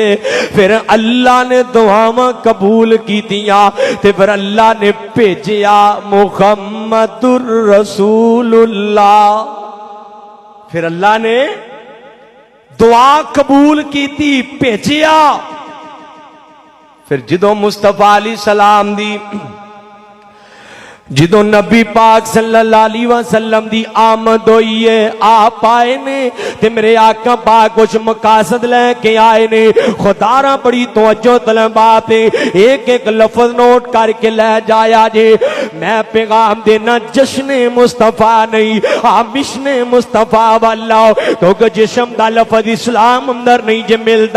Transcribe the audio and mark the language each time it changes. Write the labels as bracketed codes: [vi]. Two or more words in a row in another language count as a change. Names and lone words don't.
[pa] فیر اللہ نے دعاواں قبول کیتیاں تے فیر اللہ نے بھیجیا [ar] محمد رسول الله. [pa] فیر اللہ نے دعا قبول کیتی بھیجیا. فیر جدوں مصطفیٰ [ar] عليه السلام [pa] دی جدوں نبی پاک [ar] صلى الله عليه وسلم [pa] دی آمد ہوئی اے آپ آئے نے تے میرے آقا پاک کجھ مقاصد لے کے آئے نے. خدارا بڑی توجہ طلب بات اے، اک اک لفظ نوٹ کر کے لے جایا جے. میں پیغام دینا جشنِ مصطفیٰ نہیں مشنِ مصطفیٰ والا، کیونکہ جسم دا لفظ اسلام اندر نہیں جے ملدا.